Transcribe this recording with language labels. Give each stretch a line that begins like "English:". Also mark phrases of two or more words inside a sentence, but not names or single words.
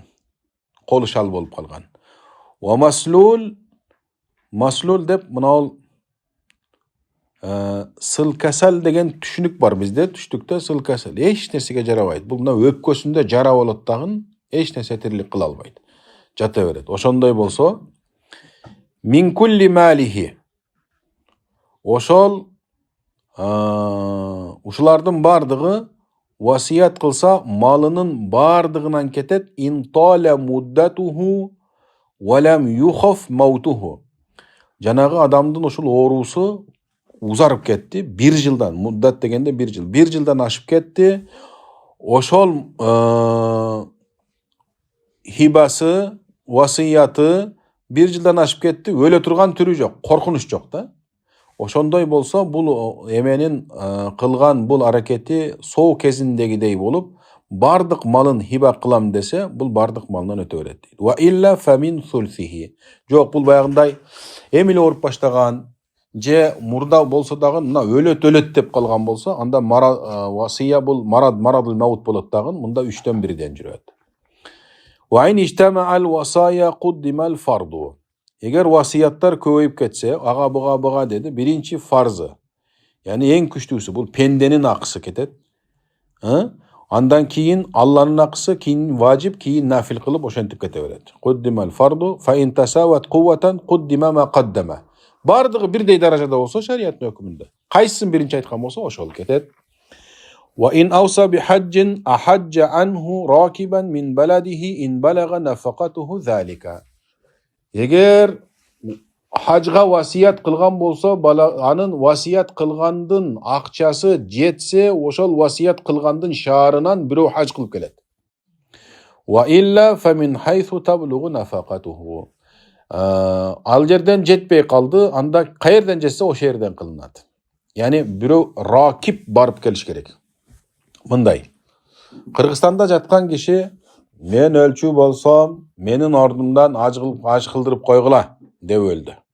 Kyrgyz: Колу шал болуп калган.
Arabic: ومسلول
Kyrgyz: деп мынал Сыл касал деген түшүнүк бар бизде. Түштүктө сыл касал эч нерсеге жарабайт. Бул мына өпкөсүндө жара болот дагы эч нерсе тирлик кыла албайт. Жата берет. Ошондой болсо
Arabic: من كل ماله,
Kyrgyz: ошол ушулардын бардыгы васият кылса малынын бардыгынан кетет.
Arabic: تطاول مدته ولم يخف موته.
Kyrgyz: Жанагы адамдын ушул оорусу узарып кетти. 1 жылдан, муддат дегенде 1 жыл. 1 жылдан ашып кетти. Ошол хибасы, васыяты 1 жылдан ашып кетти. Өлө турган түрү жок, коркунуч жок да. Ошондой болсо бул эменин кылган бул аракети соо кезиндегидей болуп, бардык малын хиба кылам десе, бул бардык малынан өтө берет дейт.
Arabic: وإلا فمن ثلثه.
Kyrgyz: Жок, бул баягындай эмиле ооруп баштаган же мурда болсо дагы мына өлөт деп калган болсо, анда васыя бул
Arabic: مرض الموت
Kyrgyz: болот дагы, мында 3-төн 1-ден жүрөт.
Arabic: وإن اجتمعت الوصايا قدم الفرض.
Kyrgyz: Эгер васияттар көбөйүп кетсе, ага буга деди, биринчи фарзы, яни эң күчтүүсү бул пенденин акысы кетет. Андан кийин Алланын акысы, кийин важип, кийин нафил кылып ошентип кете берет.
Arabic: قدم الفرض فإن تساوت قوة قدم ما قدم.
Kyrgyz: Бардыгы бирдей даражада болсо шариаттын өкүмүндө, кайсысын биринчи айткан болсо ошол кетет.
Arabic: وإن أوصى بحج أحج عنه راكبا من بلده إن بلغت نفقته ذلك.
Kyrgyz: Эгер хажга васият кылган болсо, анын васият кылгандын акчасы жетсе, ошол васият кылгандын шаарынан бирөө хаж кылып келет.
Arabic: وإلا فمن حيث تبلغ نفقته.
Kyrgyz: Ал жерден жетпей калды, анда каерден жетсе ошол жерден кылынат. Яни бирөө ракип барып келиш керек. Мындай. Кыргызстанда жаткан киши мен өлчү болсом, менин ордумдан аж кылдырып койгула деп өлдү.